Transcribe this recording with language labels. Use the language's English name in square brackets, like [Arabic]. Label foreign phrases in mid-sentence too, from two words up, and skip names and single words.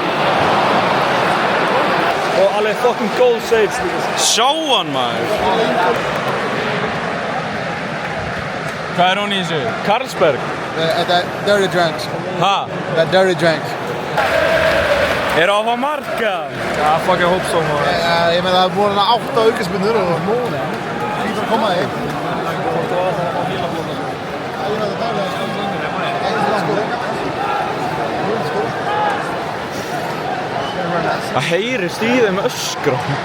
[Icelandic] Og alveg [English] fucking goal saves [Icelandic] líka. Sjá hann maður! Hvað er hún í þessu? Carlsberg? Þetta er [English] dirty drinks. [Icelandic] Ha? Þetta er [English] dirty drink. [Icelandic] Er að fá marka? Já, [English] fucking hope so [Icelandic] maður. Ég meina það er búin að 8 aukaspyrnur og hlýtur að koma þig. Það heyrist í þeim öskra.